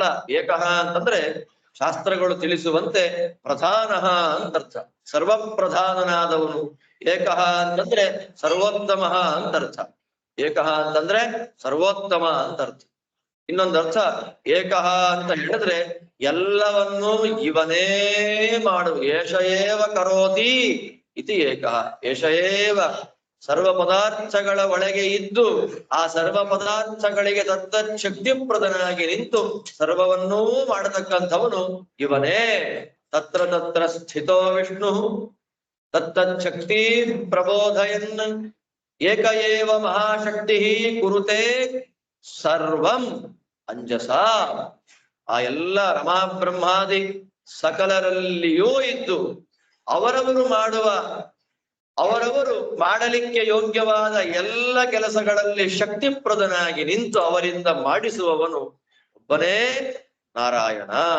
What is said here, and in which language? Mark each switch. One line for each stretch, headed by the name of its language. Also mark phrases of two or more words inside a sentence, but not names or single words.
Kannada: ಏಕಃ ಅಂತಂದ್ರೆ ಶಾಸ್ತ್ರಗಳು ತಿಳಿಸುವಂತೆ ಪ್ರಧಾನ ಅಂತರ್ಥ, ಸರ್ವಪ್ರಧಾನನಾದವನು. ಏಕಃ ಅಂತಂದ್ರೆ ಸರ್ವೋತ್ತಮ ಅಂತರ್ಥ. ಏಕಃ ಅಂತಂದ್ರೆ ಸರ್ವೋತ್ತಮ ಅಂತರ್ಥ. ಇನ್ನೊಂದರ್ಥ ಏಕಃ ಅಂತ ಹೇಳಿದ್ರೆ ಎಲ್ಲವನ್ನೂ ಇವನೇ ಮಾಡು.
Sanskrit: एष एव करोति इति एकः. एष एव
Kannada: ಸರ್ವ ಪದಾರ್ಥಗಳ ಒಳಗೆ ಇದ್ದು ಆ ಸರ್ವ ಪದಾರ್ಥಗಳಿಗೆ ತತ್ತತ್ ಶಕ್ತಿಪ್ರದನಾಗಿ ನಿಂತು ಸರ್ವವನ್ನೂ ಮಾಡತಕ್ಕಂಥವನು ಇವನೇ.
Sanskrit: तत्र तत्र स्थितो विष्णु तत्तत् शक्ति प्रबोधयन् एक एव महाशक्ति कुरुते सर्वं अञ्जस.
Kannada: ಆ ಎಲ್ಲ ರಮಾ ಬ್ರಹ್ಮಾದಿ ಸಕಲರಲ್ಲಿಯೂ ಇದ್ದು ಅವರವರು ಮಾಡಲಿಕ್ಕೆ ಯೋಗ್ಯವಾದ ಎಲ್ಲ ಕೆಲಸಗಳಲ್ಲಿ ಶಕ್ತಿಪ್ರದನಾಗಿ ನಿಂತು ಅವರಿಂದ ಮಾಡಿಸುವವನು ಒಬ್ಬನೇ ನಾರಾಯಣ.